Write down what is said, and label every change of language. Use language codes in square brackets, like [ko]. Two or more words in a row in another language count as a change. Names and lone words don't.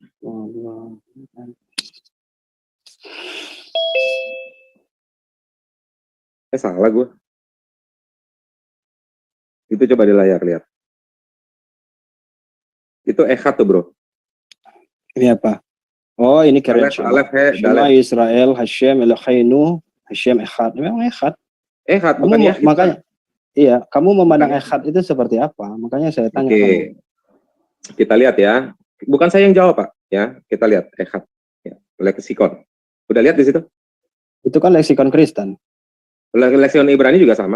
[id] Salah gue. Itu coba di layar lihat. Itu echad tuh, Bro. Ini apa? Oh, ini keren. Alef, he, Shema dalef. [he] ישראל, השם אלוהינו, השם אחד. [id] Memang Echad. Echad, bukan Yahid. Makanya, iya, kamu memandang Echad itu seperti apa? Makanya saya tanya. Oke. Kita lihat ya. Bukan saya yang jawab, Pak. Ya, kita lihat echad. Ya, leksikon. Udah lihat di situ? Itu kan leksikon Kristen. Leksikon Ibrani juga sama.